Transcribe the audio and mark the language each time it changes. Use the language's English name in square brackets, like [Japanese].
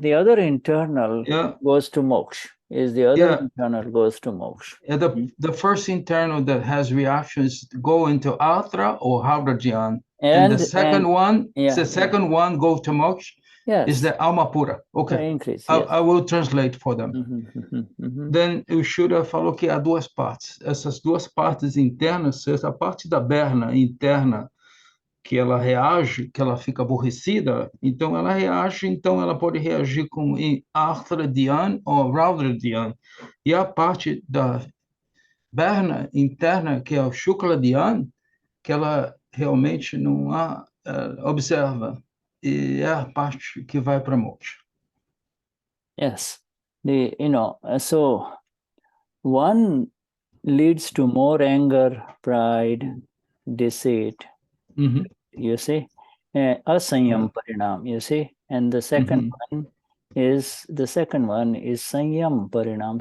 [English] The other internal goes to moksha. Internal goes to moksha. The first internal that has reactions go into Arthra or Haudradian. And the second one go to moksha. Is the [Portuguese] alma pura. [English] Okay. Increase, I will translate for them. [Portuguese] Then o Shuddha falou que há duas partes. Essas duas partes internas, essa parte da Berna interna, que ela reage, que ela fica aborrecida, então ela reage, então ela pode reagir com Arthra-Dhyan ou Raudra-Dhyan. E a parte da Berna interna, que é o Shukla-Dhyan, que ela realmente não observa. E é a parte que vai para moksha. [English] Yes. So one leads to more anger, pride, deceit, you see, asayam parinam, you see, and the second one is Saiyam parinam.